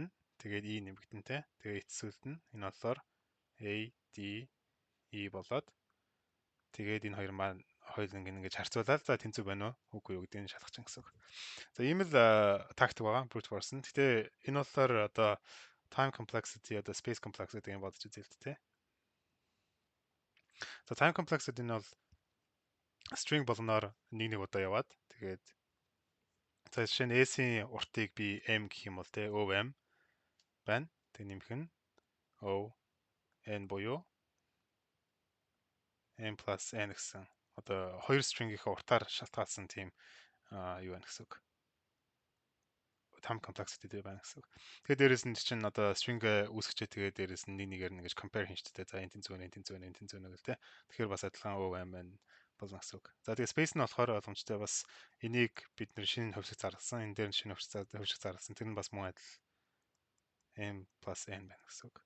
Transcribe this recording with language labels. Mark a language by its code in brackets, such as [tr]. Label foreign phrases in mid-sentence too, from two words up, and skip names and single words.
[mn] Тэгээд E нэмэгдэнэ тий. Тэгээд эцсэлт нь энэ болохоор A D E болоод тэгээд энэ хоёр маань хоёул ингэж харьцуулаад за тэнцүү байна уу үгүй юу гэдгийг шалгах чинь гэсэн үг. За ийм л тактик байгаа brute force нь. Гэтэ энэ болохоор одоо [en] time complexity [mn] одоо [en] space complexity [mn] гэж бодож үзээ л дээ. За [en] time complexity [mn] нь бол string болгоноор нэг удаа яваад тэгээд за жишээ нь S-ийн уртыг би M гэх юм бол те OM байна. Тэг нэмэх нь O N буюу M plus N гэсэн одоо хоёр string-ийнхээ уртаар шалтгаалсан тийм юу байна гэсэн үг. [en] Time complexity [mn] дээр байна гэсэн үг. Тэгээд дээрэс нь чинь одоо string үүсгэчээ тэгээд дээрэс нь нэг нэгээр нь ингэж compare хийн штэ. За энэ тэнцүү байна, энэ тэнцүү байна, энэ тэнцүү байна гэл те. Тэгэхээр бас адилхан OM байна. болно гэсэн үг. За тэгээ space нь болохоор ойлгомжтой бас энийг бид нэр шинэ хөвсөг зарласан. Энэ дээр нь шинэ хөвсөг зарласан. Тэр нь бас мөн адил m plus n байна гэсэн үг.